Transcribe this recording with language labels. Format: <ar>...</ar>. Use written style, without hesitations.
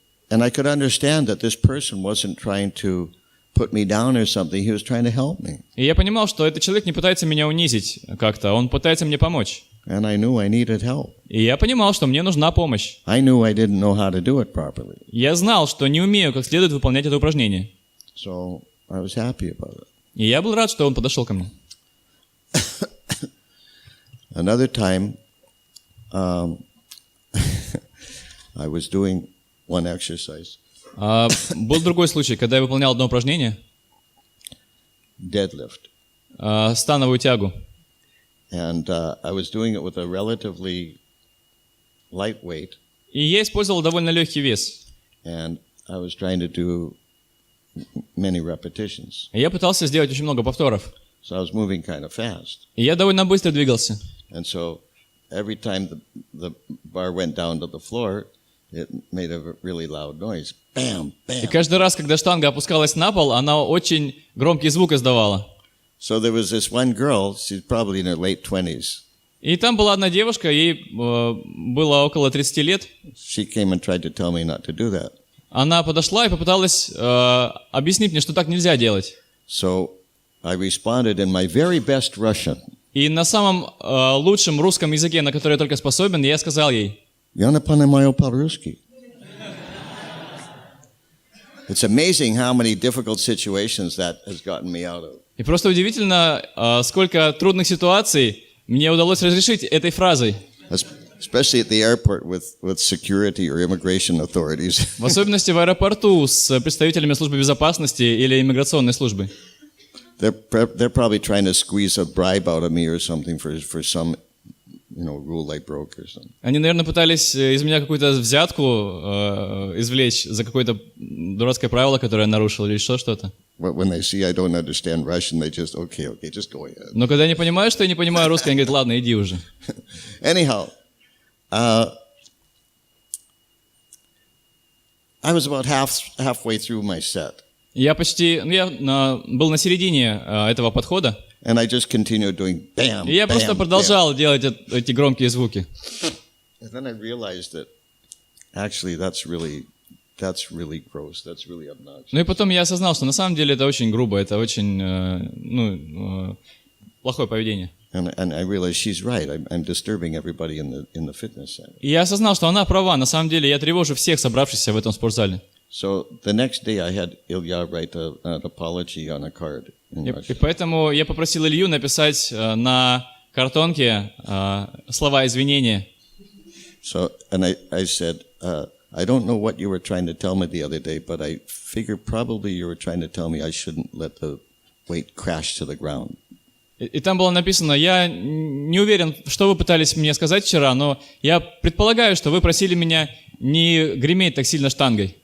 <en>And I could understand that this person wasn't trying to put me down or something. He was trying to help me.</en> <ru>И я понимал, что этот человек не пытается меня унизить как-то, он пытается мне помочь.</ru> <en>And I knew I needed help.</en> <ru>И я понимал, что мне нужна помощь.</ru> <en>I knew I didn't know how to do it properly.</en> <ru>Я знал, что не умею как следует выполнять это упражнение.</ru> <en>So I was happy about it.</en> <ru>И я был рад, что он подошел ко мне.</ru> <en>Another time, I was doing one exercise.</en> <ru>Был другой случай, когда я выполнял одно упражнение.</ru> <en>Deadlift.</en> <ru>Становую тягу.</ru> <en>And I was doing it with a relatively light weight.</en> <ru>И я использовал довольно легкий вес.</ru> <en>And I was trying to do many repetitions.</en> <ru>И я пытался сделать очень много повторов.</ru> <en>So I was moving kind of fast.</en> <ru>И я довольно быстро двигался.</ru> <en>And so every time the bar went down to the floor, it made a really loud noise. Bam, bam.</en> <ru>И каждый раз, когда штанга опускалась на пол, она очень громкий звук издавала.</ru> <en>So there was this one girl, she's probably in her late 20s.</en> <ru>И там была одна девушка, ей было около 30 лет.</ru> <en>She came and tried to tell me not to do that.</en> <ru>Она подошла и попыталась объяснить мне, что так нельзя делать.</ru> <en>So I responded in my very best Russian.</en> <ru>И на самом лучшем русском языке, на который я только способен, я сказал ей: Я не понимаю по-русски.</ru> <en>It's amazing how many difficult situations that has gotten me out of.</en> <ru>И просто удивительно, сколько трудных ситуаций мне удалось разрешить этой фразой.</ru> <en>Especially at the airport with security or immigration authorities.</en> <ru>В особенности в аэропорту с представителями службы безопасности или иммиграционной службы.</ru> <en>They're probably trying to squeeze a bribe out of me or something for some, rule I broke or something.</en> <ru>Они, наверное, пытались из меня какую-то взятку извлечь за какое-то дурацкое правило, которое я нарушил, или еще что-то.</ru> <en>When they see I don't understand Russian, they just okay, just go ahead.</en> <ru>Но когда они понимают, что я не понимаю русский, они говорят: ладно, иди уже.</ru> <en>Anyhow, I was about halfway through my set.</en> <ru>Я был на середине этого подхода.</ru> <en>And I just continued doing bam.</en> <ru>И я просто продолжал делать эти громкие звуки.</ru> <en>And then I realized that actually that's really gross. That's really obnoxious.</en> <ru>Ну и потом я осознал, что на самом деле это очень грубо, это очень плохое поведение.</ru> <en>And I realized she's right. I'm disturbing everybody in the fitness center.</en> <ru>И я осознал, что она права. На самом деле я тревожу всех собравшихся в этом спортзале.</ru> <en>So the next day I had Ilya write an apology on a card in Russian.</en> <ru>И поэтому я попросил Илью написать на картонке слова извинения.</ru> <en>So and I said, I don't know what you were trying to tell me the other day, but I figure probably you were trying to tell me I shouldn't let the weight crash to the ground.</en> <ru>И там было написано: я не уверен, что вы пытались мне сказать вчера, но я предполагаю, что вы просили меня не греметь так сильно штангой.</ru>